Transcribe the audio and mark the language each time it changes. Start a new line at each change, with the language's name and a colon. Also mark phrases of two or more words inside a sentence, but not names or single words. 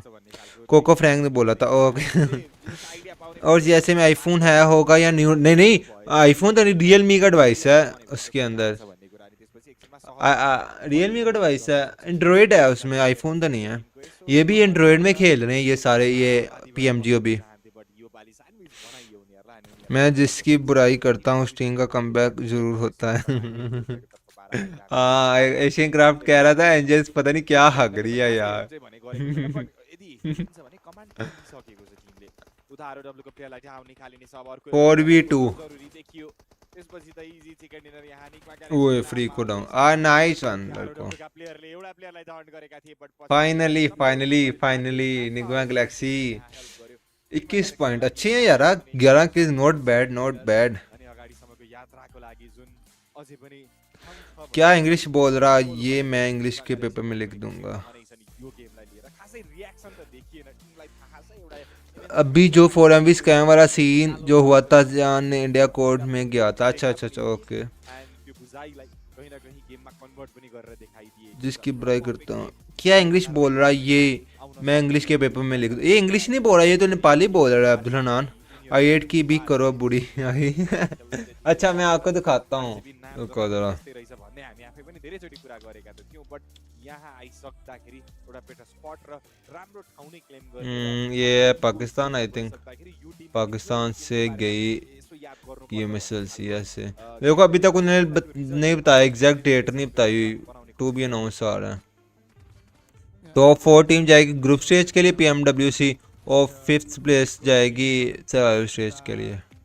Hindi: कोको फ्रैंक ने बोला था, ओके। और जैसे में आईफोन है होगा या नहीं आईफोन तो नहीं, रियलमी का डिवाइस है उसके अंदर, रियलमी का डिवाइस है, एंड्रॉयड है उसमें, आईफोन तो नहीं है। ये भी एंड्रॉयड में खेल रहे हैं ये सारे, ये PMGO भी। मैं जिसकी बुराई करता हूँ स्टिंग का कमबैक जरूर होता है। हाँ एशियन क्राफ्ट कह रहा था एंजल्स पता नहीं क्या हग रही है यार
Nepali: यदि हिँड्छ भने कमान्ड दिइसकेको छ टिमले उता आरओडब्ल्यूको प्लेयरलाई चाहिँ आउने खालिने छ अब अर्को 4v2 जरुरी देखियो त्यसपछि त
English: easy chicken dinner
Nepali: यहाँ निकमा
Hindi: ओए फ्री को डाउन
English: nice one
Hindi: लड़को
Nepali: आरओडब्ल्यूका प्लेयरले एउटा प्लेयरलाई डाउन गरेका थिए बट
Hindi: फाइनली निगमा गैलेक्सी 21 पॉइंट अच्छे हैं यार 11 की
English: not bad
Nepali: अनि अगाडिसम्मको यात्राको लागि जुन अझै पनि
Hindi: क्या इंग्लिश बोल रहा ये मैं इंग्लिश के पेपर में लिख दूंगा
Nepali: यो गेमलाई लिएर खासै रियाक्सन त देखिएन टिमलाई थाहा छ एउटा
Hindi: अभी जो 4MV स्कैम वाला सीन जो हुआ था जान ने इंडिया कोर्ट में गया था अच्छा ओके
Nepali: त्यो बुझाइलाई
Hindi: कहीं न कहीं
Nepali: गेममा कन्भर्ट पनि गरेर देखाइदिए
Hindi: जिसकी बुराई करता हूँ क्या इंग्लिश बोल रहा है ये मैं इंग्लिश के पेपर में लिख दूँ ये इंग्लिश नहीं बोल रहा ये तो नेपाली बोल रहा है अब्दुल हनान I8 की भी करो बुरी आई अच्छा मैं आपको दिखाता हूँ रुको जरा
Nepali: रहेछ भन्ने हामी आफै पनि धेरैचोटि कुरा गरेका थियौं बट यहाँ आइसक्दाखेरि एउटा
English: better spot
Nepali: र राम्रो ठाउँ नै क्लेम गरेर
Hindi: ये है पाकिस्तान
English: I think
Hindi: पाकिस्तान से गई PMSLCS से देखो अभी तक उन्होंने नहीं बताया एग्जैक्ट डेट नहीं बताई
English: to be announce
Hindi: आ रहा है टॉप 4 टीम जाएगी ग्रुप स्टेज के लिए PMWC और 5th प्लेस जाएगी सर्वाइवल स्टेज के लिए